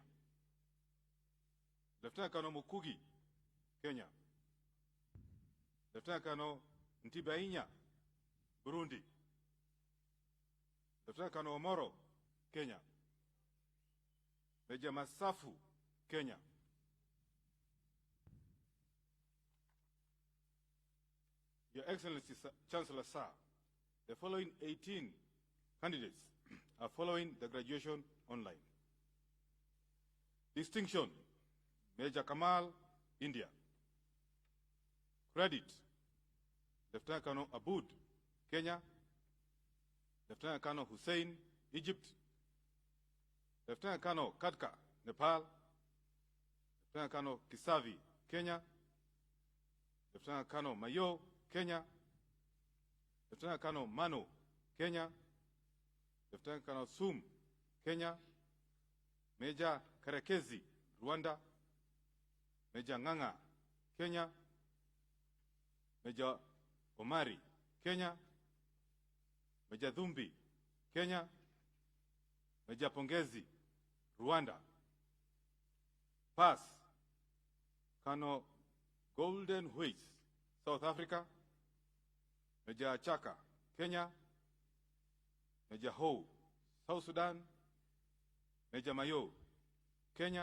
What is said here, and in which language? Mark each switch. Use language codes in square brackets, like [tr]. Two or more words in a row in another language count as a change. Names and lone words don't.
[en] Lieutenant Colonel Mukugi, Kenya. Lieutenant Colonel Ntibainya, Burundi. Lieutenant Colonel Omoro, Kenya. Major Masafu, Kenya. Your Excellency, Chancellor Sir, the following 18 candidates are following the graduation online. Distinction, Major Kamal, India. Credit, Lieutenant Colonel Aboud, Kenya. Lieutenant Colonel Hussein, Egypt. Lieutenant Colonel Kadka, Nepal. Lieutenant Colonel Kisavi, Kenya. Lieutenant Colonel Mayo, Kenya. Lieutenant Colonel Mano, Kenya. Lieutenant Colonel Sum, Kenya. Major Karekezi, Rwanda. Major Nganga, Kenya. Major Omari, Kenya. Major Dhumbi, Kenya. Major Pongezi, Rwanda. Pass, Colonel Golden Huis, South Africa. Major Chaka, Kenya. Major Ho, South Sudan. Major Mayo, Kenya.